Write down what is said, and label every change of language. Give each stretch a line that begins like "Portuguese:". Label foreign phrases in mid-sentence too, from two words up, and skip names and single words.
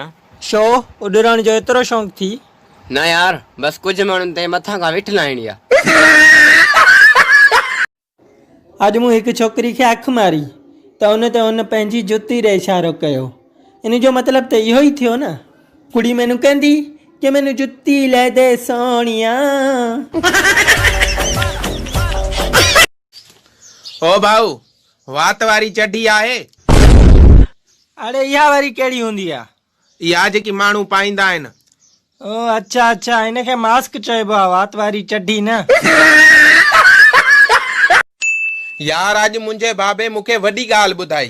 Sindhi: छो उॾरण जो एतिरो शौक़ु थी? न यार बस कुछ माण्हुनि ते मथां खां विठ लाहिणी आहे। अॼु मूं हिकु छोकिरी खे अखि मारी त उन ते हुन पंहिंजी जुती ॾे इशारो कयो। इन जो मतिलबु त इहो ई थियो न।
Punjabi: कुड़ी मैनू कहंदी कि मैनू जुती ले दे सोनिया।
Sindhi: ओ भाऊ वात वारी चड्डी आहे? अड़े इहा वारी कहिड़ी हूंदी आहे? इहा जेकी माण्हू पाईंदा आहिनि। ओ अच्छा अच्छा हिनखे मास्क चइबो आहे वात वारी चड्डी न। यार अॼु मुंहिंजे बाबे मूंखे वॾी ॻाल्हि ॿुधाई।